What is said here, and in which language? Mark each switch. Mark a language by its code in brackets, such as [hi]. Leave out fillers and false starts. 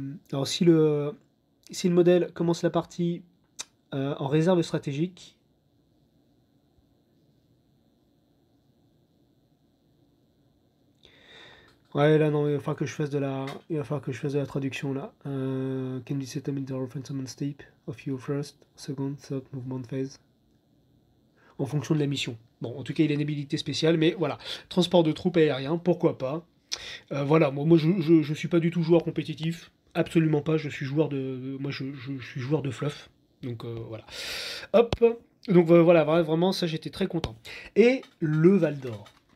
[fr] Alors, si le modèle commence la partie en réserve stratégique, ouais, là, non, il va falloir que je fasse de la traduction, là. [en] Can be set in the offensive step of your first, second, third movement phase. [fr] En fonction de la mission. Bon, en tout cas, il a une habilité spéciale, mais voilà. Transport de troupes aériens, pourquoi pas. Voilà, moi je suis pas du tout joueur compétitif. Absolument pas, je suis joueur je suis joueur de fluff. Donc voilà. Hop. Donc voilà, vraiment, ça j'étais très content. Et le Val d'Or.